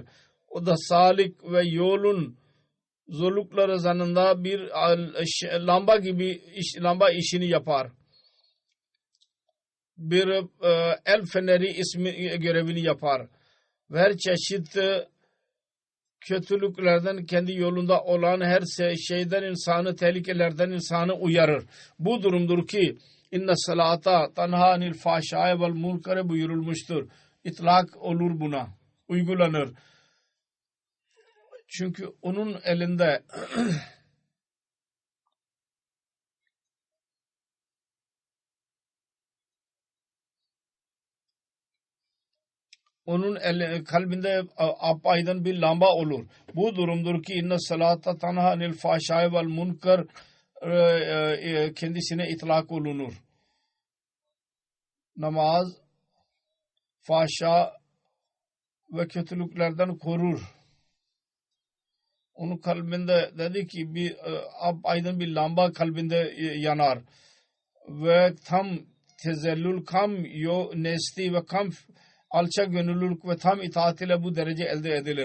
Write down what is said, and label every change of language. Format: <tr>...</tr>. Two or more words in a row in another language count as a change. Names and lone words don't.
<tr>O da salik ve yolun zorlukları zanında bir lamba gibi lamba işini yapar. Bir el feneri ismi görevini yapar. Ve her çeşit kötülüklerden kendi yolunda olan her şeyden insanı, tehlikelerden insanı uyarır. Bu durumdur ki</tr> <ar>إن الصلاة تنهى عن الفحشاء والمنكر</ar> <tr>buyurulmuştur. İtlak olur buna. Uygulanır. Çünkü onun elinde onun kalbinde apaydın bir lamba olur. Bu durumdur ki</tr> <ar>إن الصلاة تنهى عن الفحشاء والمنكر</ar> <tr>kendisine itlak olunur. Namaz fahşa ve kötülüklerden korur. Onun kalbinde dedi ki bir aydın bir lamba kalbinde yanar ve tam tezellül, kam nesli ve kam alçak gönüllülük ve tam itaat ile bu derece elde edilir.</tr>